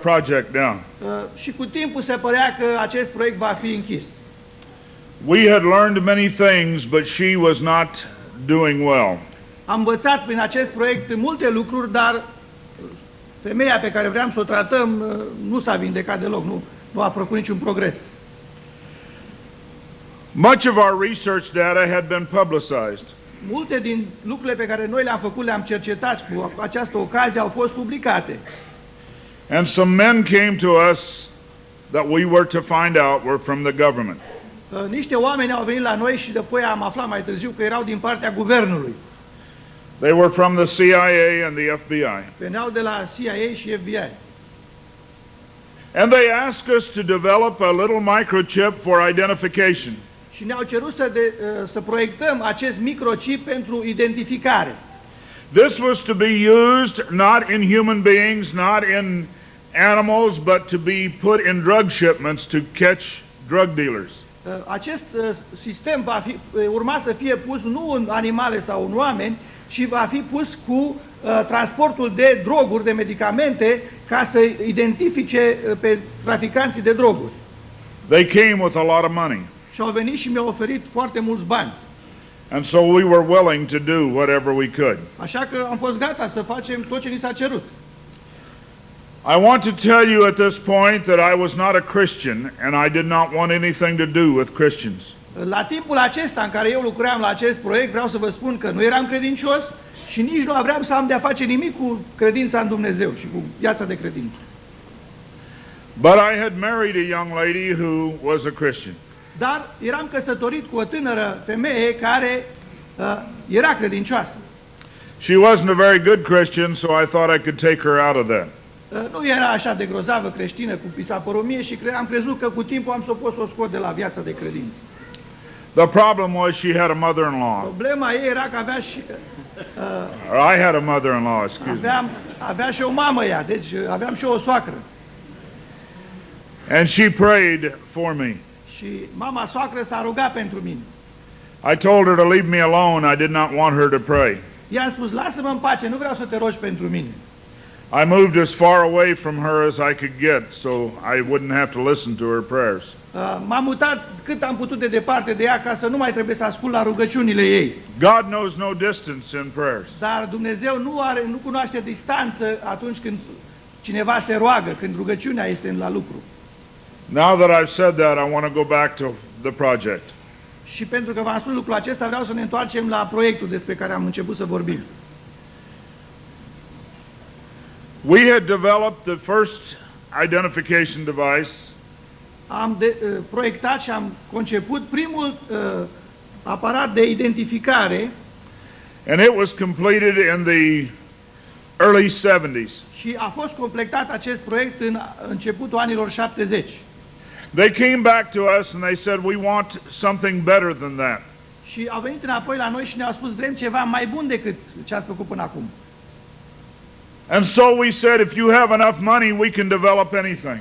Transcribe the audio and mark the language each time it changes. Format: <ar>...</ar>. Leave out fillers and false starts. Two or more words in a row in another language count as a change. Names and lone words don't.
<en>project down.</en> <ro>Și cu timpul se părea că acest proiect va fi închis.</ro> <en>We had learned many things, but she was not doing well.</en> <ro>Am învățat prin acest proiect multe lucruri, dar femeia pe care vreau să o tratăm nu s-a vindecat deloc, nu a făcut niciun progres.</ro> <en>Much of our research data had been publicized.</en> <ro>Multe din lucrurile pe care noi le-am făcut, le-am cercetat cu această ocazie, au fost publicate.</ro> <en>And some men came to us that we were to find out were from the government.</en> <ro>Niște oameni au venit la noi și apoi am aflat mai târziu că erau din partea guvernului.</ro> <en>They were from the CIA and the FBI.</en> <ro>Veneau de la CIA și FBI.</ro> <en>And they asked us to develop a little microchip for identification.</en> <ro>Și ne-au cerut să proiectăm acest microchip pentru identificare.</ro> <en>This was to be used not in human beings, not in animals, but to be put in drug shipments to catch drug dealers.</en> <ro>Acest sistem urma să fie pus nu în animale sau în oameni, ci va fi pus cu transportul de droguri, de medicamente, ca să identifice pe traficanții de droguri.</ro> <en>They came with a lot of money.</en> <ro>Și au venit și mi-au oferit foarte mulți bani.</ro> <en>And so we were willing to do whatever we could.</en> <ro>Așa că am fost gata să facem tot ce ni s-a cerut.</ro> <en>I want to tell you at this point that I was not a Christian and I did not want anything to do with Christians.</en> <ro>La timpul acesta în care eu lucram la acest proiect, vreau să vă spun că nu eram credincios și nici nu aveam să am de-a face nimic cu credința în Dumnezeu și cu viața de credință.</ro> <en>But I had married a young lady who was a Christian.</en> <ro>Dar eram căsătorit cu o tânără femeie care era credincioasă.</ro> <en>She wasn't a very good Christian, so I thought I could take her out of that.</en> <ro>Nu era așa de grozavă creștină cu pisa pe romie și am crezut că cu timpul am să pot să o scot de la viața de credință.</ro> <en>The problem was she had a mother-in-law.</en> <ro>Problema ei era că avea și</ro> <en>I had a mother-in-law, excuse me.</en> <ro>avea și o mamă ea, deci aveam și o soacră.</ro> <en>And she prayed for me.</en> <ro>Și mama soacră s-a rugat pentru mine.</ro> <en>I told her to leave me alone. I did not want her to pray.</en> <ro>I-am spus, lasă-mă în pace, nu vreau să te rogi pentru mine.</ro> <en>I moved as far away from her as I could get, so I wouldn't have to listen to her prayers.</en> <ro>M-am mutat cât am putut de departe de ea ca să nu mai trebuie să ascult la rugăciunile ei.</ro> <en>God knows no distance in prayers.</en> <ro>Dar Dumnezeu nu cunoaște distanță atunci când cineva se roagă, când rugăciunea este la lucru.</ro> <en>Now that I've said that, I want to go back to the project.</en> <ro>Și pentru că v-am spus lucrul acesta, vreau să ne întoarcem la proiectul despre care am început să vorbim.</ro> <en>We had developed the first identification device.</en> <ro>Am proiectat și am conceput primul aparat de identificare.</ro> <en>And it was completed in the early 70s.</en> <ro>Și a fost completat acest proiect în începutul anilor 70.</ro> <en>They came back to us and they said, we want something better than that.</en> <ro>Și au venit înapoi la noi și ne-au spus, vrem ceva mai bun decât ce ați făcut până acum.</ro> <en>And so we said, if you have enough money, we can develop anything.</en>